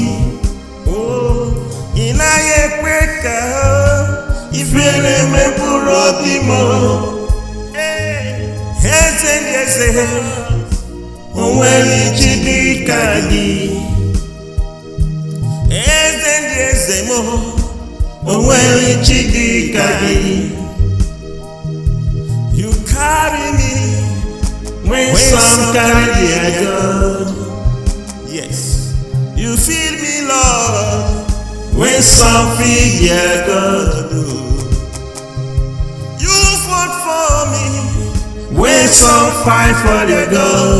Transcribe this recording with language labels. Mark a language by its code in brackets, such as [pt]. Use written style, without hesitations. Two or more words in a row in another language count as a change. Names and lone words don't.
[ig] Ị naghị ekwe ka ifere meburu obi m. Eze ndị eze, o nwere chi dị ka gị. Eze ndị eze m, o nwere chi dị ka gị. [en] You carry me when some carry their God. Yes. You feel me, Lord, when some feel their God. You fought for me when some fight for their God.